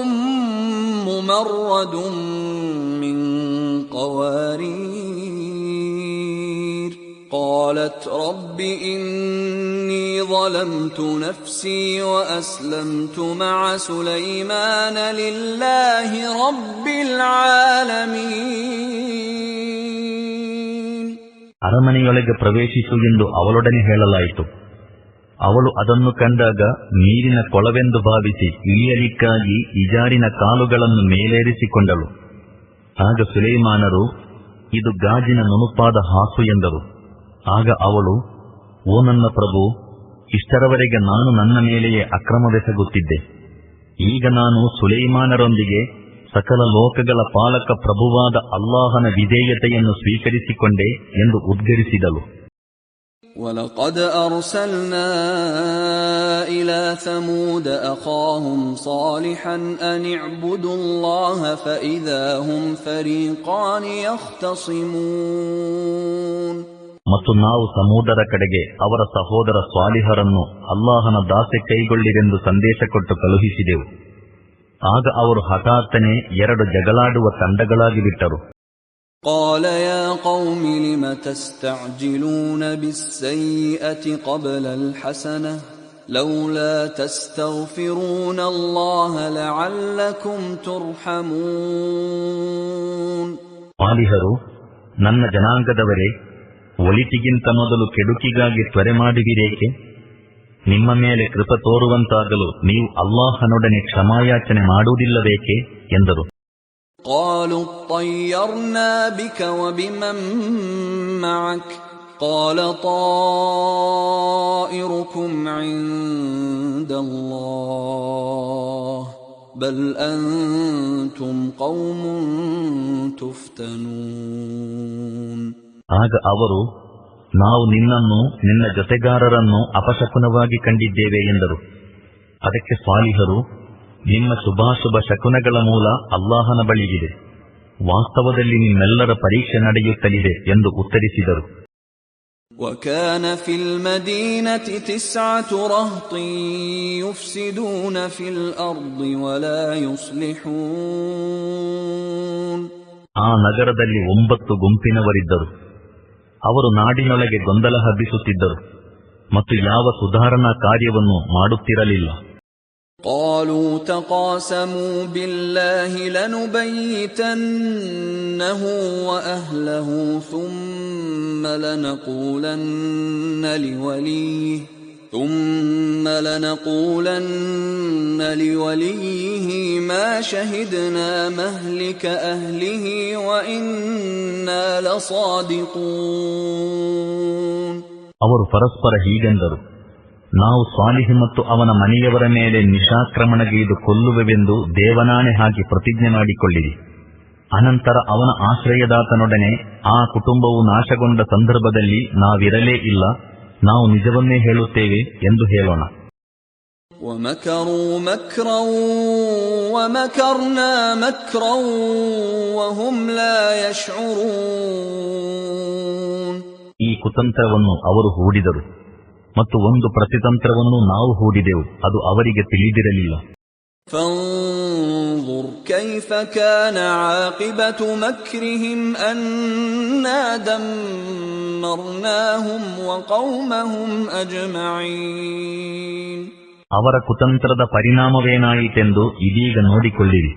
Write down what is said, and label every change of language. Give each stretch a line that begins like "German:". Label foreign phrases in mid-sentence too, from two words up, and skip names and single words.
Arabic: ممرد من قوارير قالت رب إني ظلمت نفسي وأسلمت مع سليمان لله رب العالمين.
Kannada: ಅರಮನೆಯೊಳಗೆ ಪ್ರವೇಶಿಸು ಎಂದು ಅವಳೊಡನೆ ಹೇಳಲಾಯಿತು. ಅವಳು ಅದನ್ನು ಕಂಡಾಗ ನೀರಿನ ಕೊಳವೆಂದು ಭಾವಿಸಿ ಇಳಿಯಲಿಕ್ಕಾಗಿ ಇಜಾರಿನ ಕಾಲುಗಳನ್ನು ಮೇಲೇರಿಸಿಕೊಂಡಳು. ಆಗ ಸುಲೈಮಾನರು, ಇದು ಗಾಜಿನ ನುಣುಪಾದ ಹಾಸು ಎಂದರು. ಆಗ ಅವಳು, ಓ ನನ್ನ ಪ್ರಭು, ಇಷ್ಟರವರೆಗೆ ನಾನು ನನ್ನ ಮೇಲೆಯೇ ಅಕ್ರಮವೆಸಗುತ್ತಿದ್ದೆ. ಈಗ ನಾನು ಸುಲೈಮಾನರೊಂದಿಗೆ ಸಕಲ ಲೋಕಗಳ ಪಾಲಕ ಪ್ರಭುವಾದ ಅಲ್ಲಾಹನ ವಿಧೇಯತೆಯನ್ನು ಸ್ವೀಕರಿಸಿಕೊಂಡೆ ಎಂದು ಉದ್ಗರಿಸಿದಳು.
Arabic: وَلَقَدْ أَرْسَلْنَا إِلَى ثَمُودَ أَخَاهُمْ صَالِحًا أَنِ اعْبُدُوا اللَّهَ فَإِذَا هُمْ فَرِيقَانِ يَخْتَصِمُونَ.
Kannada: ಮತ್ತು ನಾವು ಸಮೂದರ ಕಡೆಗೆ ಅವರ ಸಹೋದರ ಸ್ವಾಲಿಹರನ್ನು ಅಲ್ಲಾಹನ ದಾಸೆ ಕೈಗೊಳ್ಳಿರೆಂದು ಸಂದೇಶ ಕೊಟ್ಟು ಕಳುಹಿಸಿದೆವು. ಆಗ ಅವರು ಹಠಾತ್ತನೆ ಎರಡು ಜಗಳಾಡುವ ತಂಡಗಳಾಗಿ ಬಿಟ್ಟರು.
Arabic: قال يا قوم لم تستعجلون بالسيئة قبل الحسنة لولا تستغفرون الله لعلكم ترحمون.
Kannada: ಸ್ವಾಲಿಹರು, ನನ್ನ ಜನಾಂಗದವರೇ, ಒಳಿತಿಗಿಂತ ಮೊದಲು ಕೆಡುಕಿಗಾಗಿ ತ್ವರೆ ಮಾಡುವಿರೇಕೆ? ನಿಮ್ಮ ಮೇಲೆ ಕೃಪ ತೋರುವಂತಾಗಲು ನೀವು ಅಲ್ಲಾಹನೊಡನೆ ಕ್ಷಮಾಯಾಚನೆ ಮಾಡುವುದಿಲ್ಲಬೇಕೆ ಎಂದರು.
Arabic: قالوا اطيرنا بك وبمن معك قال طائركم عند الله بل أنتم قوم تفتنون.
Kannada: ಆಗ ಅವರು, ನಾವು ನಿನ್ನನ್ನು ನಿನ್ನ ಜೊತೆಗಾರರನ್ನು ಅಪಶಕುನವಾಗಿ ಕಂಡಿದ್ದೇವೆ ಎಂದರು. ಅದಕ್ಕೆ ಸ್ವಾಲಿಹರು, ನಿಮ್ಮ ಶುಭಾಶುಭ ಶಕುನಗಳ ಮೂಲ ಅಲ್ಲಾಹನ ಬಳಿಗಿದೆ, ವಾಸ್ತವದಲ್ಲಿ ನಿಮ್ಮೆಲ್ಲರ ಪರೀಕ್ಷೆ ನಡೆಯುತ್ತಲಿದೆ ಎಂದು ಉತ್ತರಿಸಿದರು.
Arabic: وكان في المدينة 9 رهط يفسدون في الأرض ولا يصلحون.
Kannada: ಆ ನಗರದಲ್ಲಿ 9 ಗುಂಪಿನವರಿದ್ದರು. ಅವರು ನಾಡಿನೊಳಗೆ ಗೊಂದಲ ಹಬ್ಬಿಸುತ್ತಿದ್ದರು ಮತ್ತು ಯಾವ ಸುಧಾರಣಾ ಕಾರ್ಯವನ್ನು ಮಾಡುತ್ತಿರಲಿಲ್ಲ.
Arabic: قالوا تقاسموا بالله لنبيتنه وأهله ثم لنقولن لوليه ما شهدنا مهلك أهله وإنا لصادقون.
Kannada: ಅವರು ಪರಸ್ಪರ ಹೀಗೆಂದರು, ನಾವು ಸ್ವಾಲಿಹ್ ಮತ್ತು ಅವನ ಮನೆಯವರ ಮೇಲೆ ನಿಶಾಕ್ರಮಣಗೈದು ಕೊಲ್ಲುವೆವೆಂದು ದೇವನಾಣೆ ಹಾಕಿ ಪ್ರತಿಜ್ಞೆ ಮಾಡಿಕೊಳ್ಳಿರಿ. ಅನಂತರ ಅವನ ಆಶ್ರಯದಾತನೊಡನೆ ಆ ಕುಟುಂಬವು ನಾಶಗೊಂಡ ಸಂದರ್ಭದಲ್ಲಿ ನಾವಿರಲೇ ಇಲ್ಲ, ನಾವು ನಿಜವನ್ನೇ ಹೇಳುತ್ತೇವೆ ಎಂದು ಹೇಳೋಣ.
Arabic: وَمَكَرُوا مَكْرًا وَمَكَرْنَا مَكْرًا وَهُمْ لَا يَشْعُرُونَ.
Kannada: ಈ ಕುತಂತ್ರವನ್ನು ಅವರು ಹೂಡಿದರು ಮತ್ತು ಒಂದು ಪ್ರತಿತಂತ್ರವನ್ನು ನಾವು ಹೂಡಿದೆವು, ಅದು ಅವರಿಗೆ ತಿಳಿದಿರಲಿಲ್ಲ.
Arabic: فانظر كيف كان عاقبة مكرهم أنا دمرناهم وقومهم أجمعين.
Kannada: ಅವರ ಕುತಂತ್ರದ ಪರಿಣಾಮವೇನಾಯಿತೆಂದು ಇದೀಗ ನೋಡಿಕೊಳ್ಳಿರಿ.